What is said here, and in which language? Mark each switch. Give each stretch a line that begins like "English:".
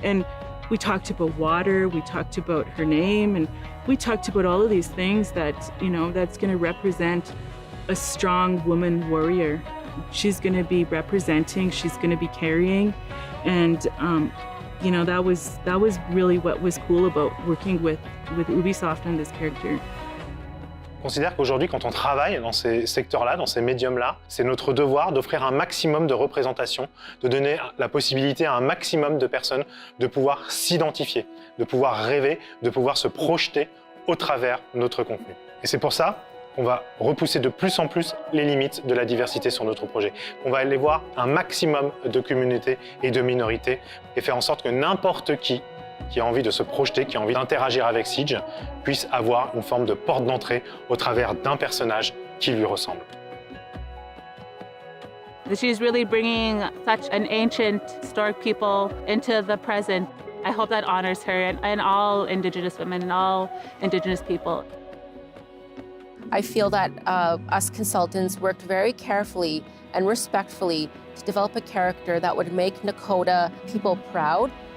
English: And we talked about water, we talked about her name, and we talked about all of these things that, you know, that's going to represent a strong woman warrior. she's going to be representing, she's going to be carrying. And, you know, that was really what was cool about working with Ubisoft on this character.
French: Je considère qu'aujourd'hui, quand on travaille dans ces secteurs-là, dans ces médiums-là, c'est notre devoir d'offrir un maximum de représentation, de donner la possibilité à un maximum de personnes de pouvoir s'identifier, de pouvoir rêver, de pouvoir se projeter au travers de notre contenu. Et c'est pour ça qu'on va repousser de plus en plus les limites de la diversité sur notre projet. On va aller voir un maximum de communautés et de minorités et faire en sorte que n'importe qui a envie de se projeter, qui a envie d'interagir avec Siege, puisse avoir une forme de porte d'entrée au travers d'un personnage qui lui ressemble.
English: She's really bringing such an ancient, historic people into the present. I hope that honors her and all Indigenous women and all Indigenous people. I feel that us consultants worked very carefully and respectfully to develop a character that would make Nakota people proud.